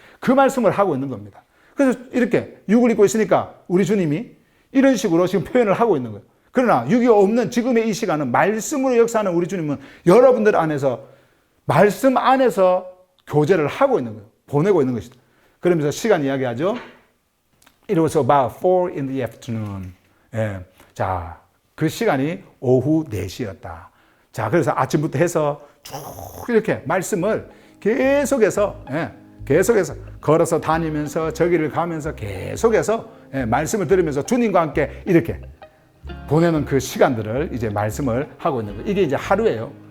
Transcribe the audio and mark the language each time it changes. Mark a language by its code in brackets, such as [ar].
[ko] 그 말씀을 하고 있는 겁니다. 그래서 이렇게 육을 입고 있으니까 우리 주님이 이런 식으로 지금 표현을 하고 있는 거예요. 그러나 육이 없는 지금의 이 시간은 말씀으로 역사하는 우리 주님은 여러분들 안에서 말씀 안에서 교제를 하고 있는 거예요. 보내고 있는 것이다. 그러면서 시간 이야기하죠. [en] It was about 4 in the afternoon. [ko] 예. 자, 그 시간이 오후 4시였다. 자, 그래서 아침부터 해서 쭉 이렇게 말씀을 계속해서 걸어서 다니면서 저기를 가면서 계속해서 말씀을 들으면서 주님과 함께 이렇게 보내는 그 시간들을 이제 말씀을 하고 있는 거예요. 이게 이제 하루예요.